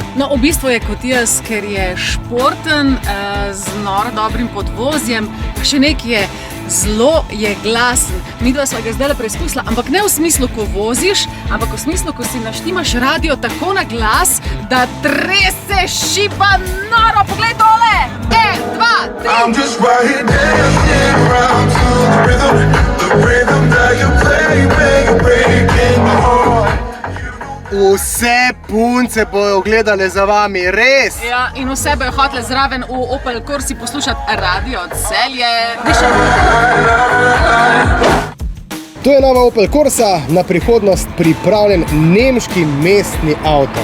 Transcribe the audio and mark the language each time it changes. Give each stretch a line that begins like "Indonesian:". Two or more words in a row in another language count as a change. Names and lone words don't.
Slovenian: No, v bistvu je kot jaz, ker je športen, z noro dobrim podvozjem, pa še nekaj je, zelo je glasen. Midva sva ga zdaj preizkusila, ampak ne v smislu, ko voziš, ampak v smislu, ko si naštimaš radio tako na glas, da trese šiba noro. Poglej tole! 1, 2, 3!
English: I'm just right here dancing around to the rhythm that you play when you're breaking my heart.
Slovenian: Vse punce bojo gledale za vami, res? Ja, in vse bojo hotele zraven v Opel Corsi poslušati Radio Celje. To je nova Opel Corsa, na prihodnost pripravljen nemški mestni avto.